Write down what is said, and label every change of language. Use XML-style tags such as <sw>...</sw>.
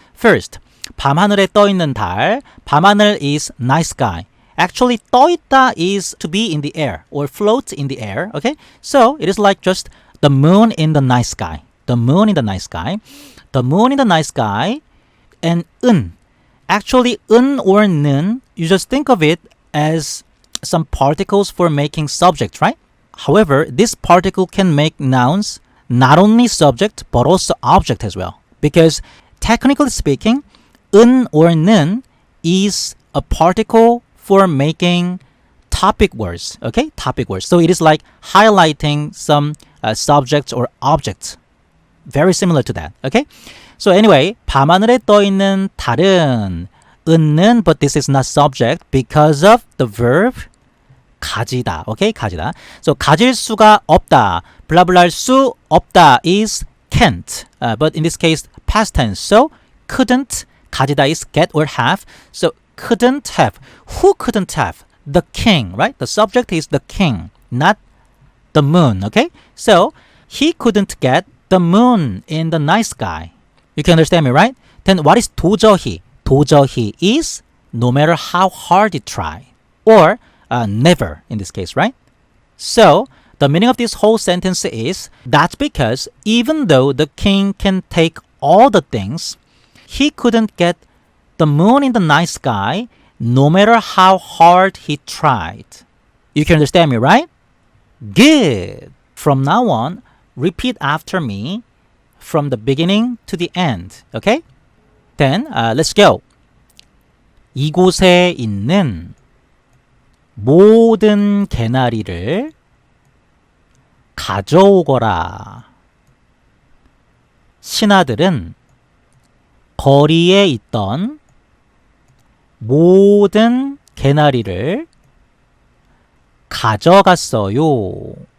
<ko>First, 밤하늘에 떠 있는 달.</ko> <en>밤하늘 is night sky. Actually,</en> <ko>떠 있다</ko> <en>is to be in the air or float in the air. Okay, so it is like just the moon in the night sky. The moon in the night sky. The moon in the night sky. And 은. Actually, 은 or 는, you just think of it as some particles for making subject, right? However, this particle can make nouns not only subject but also object as well. Because technically speaking, 은 or 는 is a particle for making topic words. Okay, topic words. So it is like highlighting some subjects or objects. Very similar to that. Okay. So anyway,</en> <ko>밤하늘에 떠 있는 달은 은는,</ko> <en>but this is not subject because of the verb 가지다.</en> <ko>Okay, 가지다. So 가질 수가 없다. 블라블라 할 수 없다</ko> <en>is can't. But in this case, past tense. So couldn't. 가지다 is get or have. So couldn't have. Who couldn't have? The king, right? The subject is the king, not the moon. Okay, so he couldn't get the moon in the night sky. You can understand me, right? Then what is 도저히? 도저히 is no matter how hard you try, or never in this case, right? So the meaning of this whole sentence is that's because even though the king can take all the things, he couldn't get the moon in the night sky no matter how hard he tried. You can understand me, right? Good. From now on, repeat after me from the beginning to the end. Okay? Then let's go.</en> <ko>이곳에 있는 모든 개나리를 가져오거라. 신하들은 거리에 있던 모든 개나리를 가져갔어요.</ko>